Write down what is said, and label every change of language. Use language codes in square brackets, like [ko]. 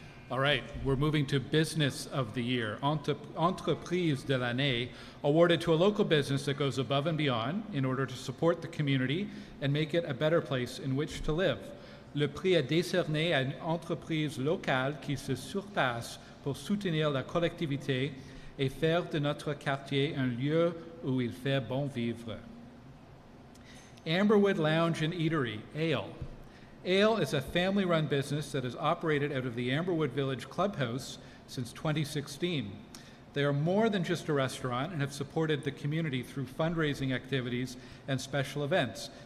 [en] All right, we're moving to Business of the Year, Entreprise de l'année, awarded to a local business that goes above and beyond in order to support the community and make it a better place in which to live. [fr] Le prix est décerné à une entreprise locale qui se surpasse pour soutenir la collectivité et faire de notre quartier un lieu où il fait bon vivre. [en] Amberwood Lounge and Eatery, Ale. Ale is a family-run business that has operated out of the Amberwood Village Clubhouse since 2016. They are more than just a restaurant and have supported the community through fundraising activities and special events.